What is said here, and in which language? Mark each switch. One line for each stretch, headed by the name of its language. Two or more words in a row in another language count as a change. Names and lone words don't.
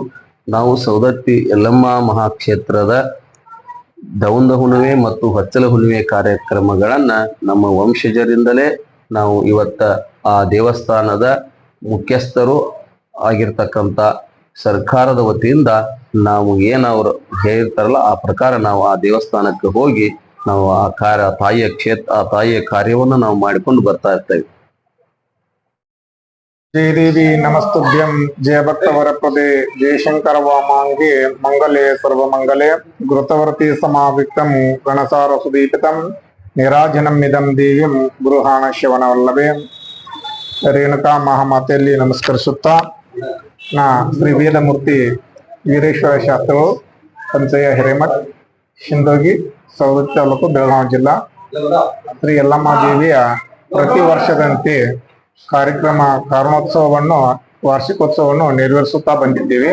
Kannada: ನಾವು ಸವದತ್ತಿ ಯಲ್ಲಮ್ಮ ಮಹಾಕ್ಷೇತ್ರದ ದೌಂದ ಹುಣ್ಣಿಮೆ ಮತ್ತು ಹೊಚ್ಚಲ ಹುಣ್ಣಿಮೆ ಕಾರ್ಯಕ್ರಮಗಳನ್ನ ನಮ್ಮ ವಂಶಜರಿಂದಲೇ ನಾವು ಇವತ್ತ ಆ ದೇವಸ್ಥಾನದ ಮುಖ್ಯಸ್ಥರು ಆಗಿರ್ತಕ್ಕಂಥ ಸರ್ಕಾರದ ವತಿಯಿಂದ ನಾವು ಏನವ್ರು ಹೇಳಿರ್ತಾರಲ್ಲ ಆ ಪ್ರಕಾರ ನಾವು ಆ ದೇವಸ್ಥಾನಕ್ಕೆ ಹೋಗಿ ನಾವು ಆ ತಾಯಿಯ ಕಾರ್ಯವನ್ನು ನಾವು ಮಾಡಿಕೊಂಡು ಬರ್ತಾ ಇರ್ತೇವೆ.
Sanskrit: जय देवी नमस्तुभ्यं जय भक्त वरप्रदे जय शंकर वामांगे मंगले सर्वमंगले घृतवर्ती समाविक्तं गणसार सुदीपितं निराजनम इदं देवीं गृहाण ಶಿವನವಲ್ಲಭೆ.
Kannada: ರೇಣುಕಾ ಮಹಾಮಾತೆಯಲ್ಲಿ ನಮಸ್ಕರಿಸುತ್ತಾ ನಾ ಶ್ರೀ ವೇದಮೂರ್ತಿ ವೀರೇಶ್ವರ ಶಾಸ್ತ್ರಿಗಳು ಪಂಚಯ್ಯ ಹಿರೇಮಠ್, ಶಿಂದೋಗಿ, ಸವದತ್ತಿ ತಾಲೂಕು, ಬೆಳಗಾವಿ ಜಿಲ್ಲಾ. ಶ್ರೀ ಯಲ್ಲಮ್ಮ ದೇವಿಯ ಪ್ರತಿ ವರ್ಷದಂತೆ ಕಾರಣೋತ್ಸವವನ್ನು ವಾರ್ಷಿಕೋತ್ಸವವನ್ನು ನೆರವೇರಿಸುತ್ತಾ ಬಂದಿದ್ದೇವೆ.